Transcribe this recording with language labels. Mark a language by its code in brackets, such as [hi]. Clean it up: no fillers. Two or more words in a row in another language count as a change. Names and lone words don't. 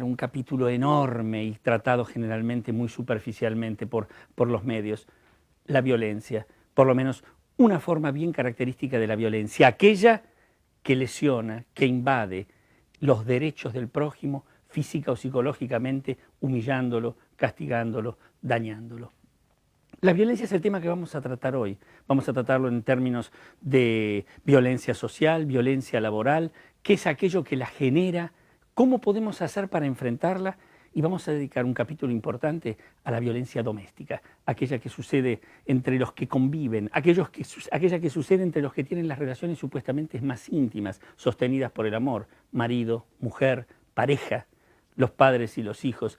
[es] Un capítulo enorme y tratado generalmente muy superficialmente por los medios. La violencia, por lo menos una forma bien característica de la violencia, aquella que lesiona, que invade los derechos del prójimo física o psicológicamente, humillándolo, castigándolo, dañándolo. La violencia es el tema que vamos a tratar hoy. Vamos a tratarlo en términos de violencia social, violencia laboral, qué es aquello que la genera, cómo podemos hacer para enfrentarla, y vamos a dedicar un capítulo importante a la violencia doméstica, aquella que sucede entre los que conviven, aquella que sucede entre los que tienen las relaciones supuestamente más íntimas, sostenidas por el amor, marido, mujer, pareja, los padres y los hijos.